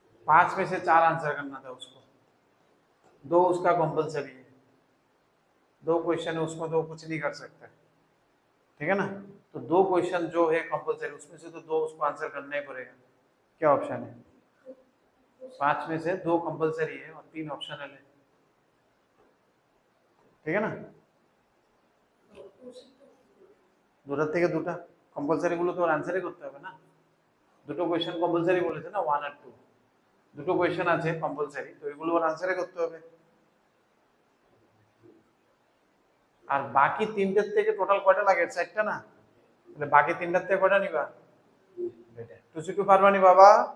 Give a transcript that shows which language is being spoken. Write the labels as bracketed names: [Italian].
[Hindi] 5 में से 4 आंसर करना था उसको 2 उसका कंपलसरी है 2 क्वेश्चन है उसको तो कुछ नहीं कर सकता ठीक है ना तो 2 क्वेश्चन जो है कंपलसरी, उसमें से तो 2 उसको आंसर करना ही पड़ेगा। क्या ऑप्शन है? 5 में से 2 कंपलसरी है और 3 ऑप्शनल है, ठीक है ना? [Bangla] দুটার থেকে দুটা কম্পালসারি গুলো তো আনসারই করতে হবে না। দুটো কোয়েশ্চেন কম্পালসারি বলেছে না, 1 আর 2, দুটো কোয়েশ্চেন আছে কম্পালসারি, তো এগুলো ওর আনসারই করতে হবে। আর বাকি তিনটের থেকে টোটাল কয়টা লাগে? 4টা না? তাহলে বাকি তিনটার থেকে কয়টা নিবা? 2C2 পারবা নি বাবা?